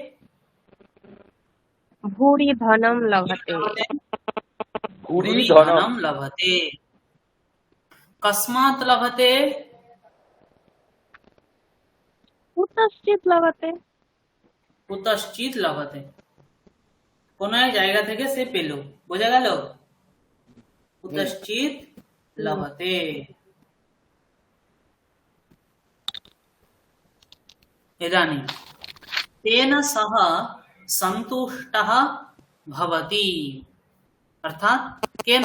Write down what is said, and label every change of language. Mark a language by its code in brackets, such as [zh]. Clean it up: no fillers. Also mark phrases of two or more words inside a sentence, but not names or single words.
[sa] भूरि धनं लभते। भूरि धनं लभते। कस्मात् लभते? कुतश्चित् लभते। कुतश्चित् लभते, [bn] কোনো এক জায়গা থেকে সে পেল, বোঝা গেল? [sa] कुतश्चित् लभते। इदानीं तेन सह संतुष्टः भवति, अर्थात केन?